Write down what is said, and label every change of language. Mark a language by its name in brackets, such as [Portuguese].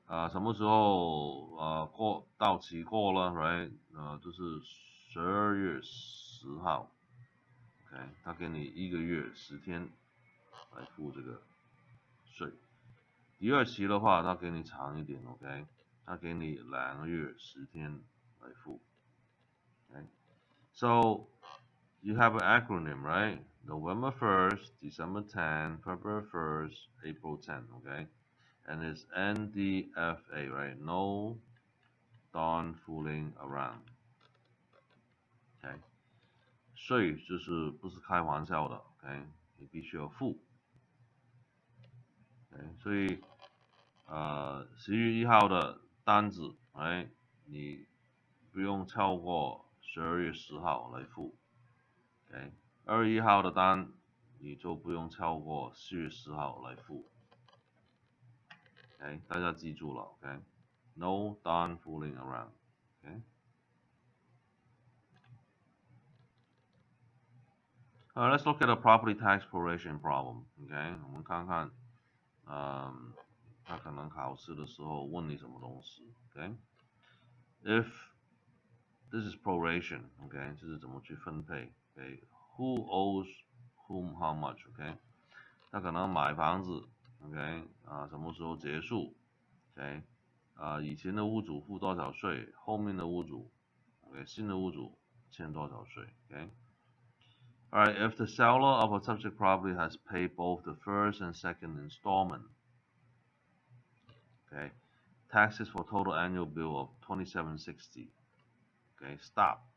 [Chinese] 什么时候到期过了 ，right？就是12月10号。OK， 他给你1个月10天来付这个税。第二期的话，他给你长一点 ，OK？他给你2个月10天来付。Okay? [English] So you have an acronym, right? November 1st, December 10, February 1st, April 10, okay? And it's NDFA, right? No darn fooling around. Okay? [Chinese] 税就是不是开玩笑的 ，OK？你必须要付。 OK？所以11月1号的单子，哎，你不用超过12月10号来付。 OK？ 2月1号的单你就不用超过4月10号来付。 OK？大家记住了 ，OK？ [English] No darn fooling around. [Chinese] OK？ [English] Let's look at a property tax proration problem. OK？ [Chinese] 我们看看，他可能考试的时候问你什么东西 ，OK？ [English] If this is proration, OK？ [Chinese] 就是怎么去分配 ，OK？ [English] Who owes whom how much, [Chinese] OK？ 他可能买房子 [English] OK [Chinese] 什么时候结束 OK 以前的屋主付多少税，后面的屋主 OK 新的屋主欠多少税 OK [English] Alright, if the seller of a subject property has paid both the first and second installment, okay, taxes for total annual bill of $27.60. Okay, stop.